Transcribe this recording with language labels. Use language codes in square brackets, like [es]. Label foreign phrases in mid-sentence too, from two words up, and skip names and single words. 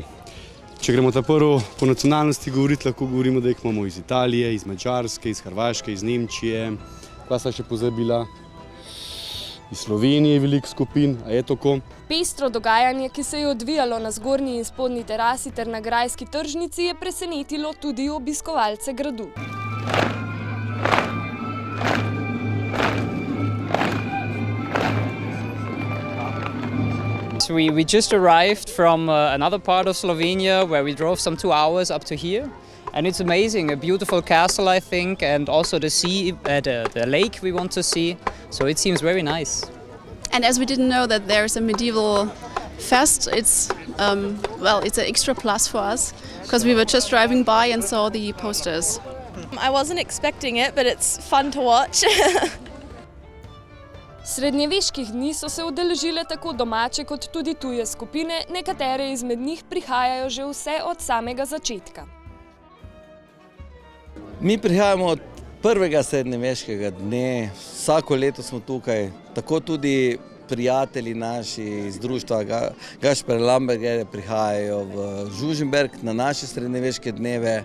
[sl] Če gremo ta prvo po nacionalnosti govoriti, lahko govorimo, da jih imamo iz Italije, iz Madžarske, iz Hrvaške, iz Nemčije. Kaj sva še pozabila? Iz Slovenije je veliko skupin, a je tako? Pestro dogajanje, ki se je odvijalo na zgornji in spodnji terasi ter na grajski tržnici, je presenetilo tudi obiskovalce gradu. [en] We just arrived from another part of Slovenia where we drove some 2 hours up to here. And it's amazing, a beautiful castle, I think, and also the sea, the lake we want to see. So it seems very nice. And as we didn't know that there's a medieval fest, it's an extra plus for us, because we were just driving by and saw the posters. I wasn't expecting it, but it's fun to watch. [sl] Srednjeveških dni so se udeležile tako domače kot tudi tuje skupine, nekatere izmed njih prihajajo že vse od samega začetka. Mi prihajamo od prvega srednjeveškega dne, vsako leto smo tukaj, tako tudi prijatelji naši iz društva Gašper Lamberger prihajajo v Žužemberk na naše srednjeveške dneve.